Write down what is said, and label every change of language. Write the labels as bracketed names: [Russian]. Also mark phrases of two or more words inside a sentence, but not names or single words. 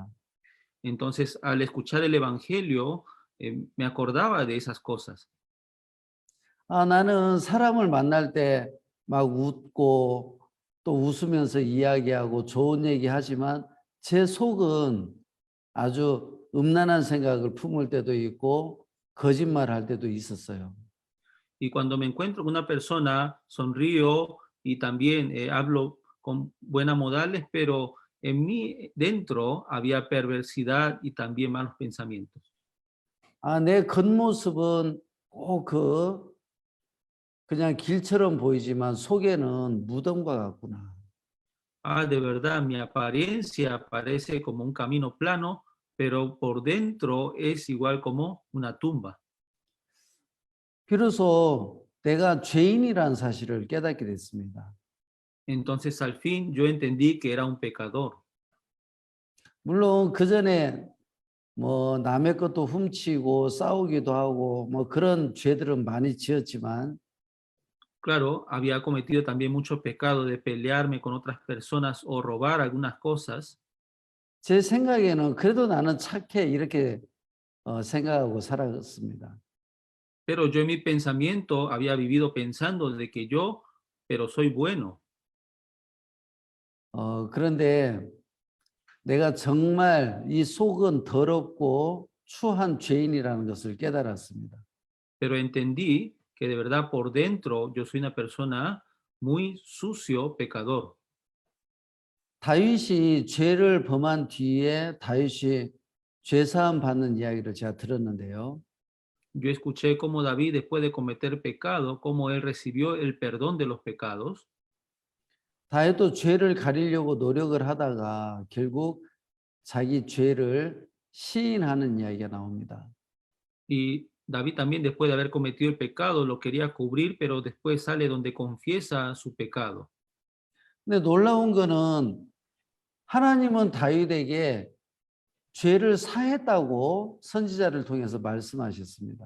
[Spanish] Entonces al escuchar el evangelio me acordaba de esas cosas. [Korean] 나는 사람을 만날 때 막 웃고 또 웃으면서 이야기하고 좋은 얘기하지만 제 속은 아주 음란한 생각을 품을 때도 있고 거짓말할 때도 있었어요. [Spanish] Y cuando me encuentro con una persona, sonrío y también hablo con buenas modales, pero en mí dentro había perversidad y también malos pensamientos. [Korean] 내 겉모습은 꼭 그냥 길처럼 보이지만 속에는 무덤과 같구나. [Spanish] De verdad, mi apariencia parece como un camino plano, pero por dentro es igual como una tumba. [Korean] 비로소 내가 죄인이라는 사실을 깨닫게 됐습니다. [Spanish] Entonces al fin yo entendí que era un pecador. [Korean] 물론 그 전에 뭐 남의 것도 훔치고 싸우기도 하고 뭐 그런 죄들은 많이 지었지만 [Spanish] Claro, había cometido también muchos pecados de pelearme con otras personas o robar algunas cosas. [Korean] 제 생각에는 그래도 나는 착해 이렇게 생각하고 살았습니다. [Spanish] Pero yo en mi pensamiento había vivido pensando de que yo, pero soy bueno. [Korean] 그런데 내가 정말 이 속은 더럽고 추한 죄인이라는 것을 깨달았습니다. [Spanish] Pero entendí que de verdad por dentro yo soy una persona muy sucio, pecador. [Korean] 다윗이 죄를 범한 뒤에 다윗이 죄사함 받는 이야기를 제가 들었는데요. [Spanish] Yo escuché cómo David, después de cometer pecado, cómo él recibió el perdón de los pecados. [Korean] 다윗도 죄를 가리려고 노력을 하다가 결국 자기 죄를 시인하는 이야기가 나옵니다. [Spanish] Y David también, después de haber cometido el pecado, lo quería cubrir, pero después sale donde confiesa su pecado. [Korean] 근데 놀라운 거는 하나님은 다윗에게 죄를 사했다고 선지자를 통해서 말씀하셨습니다.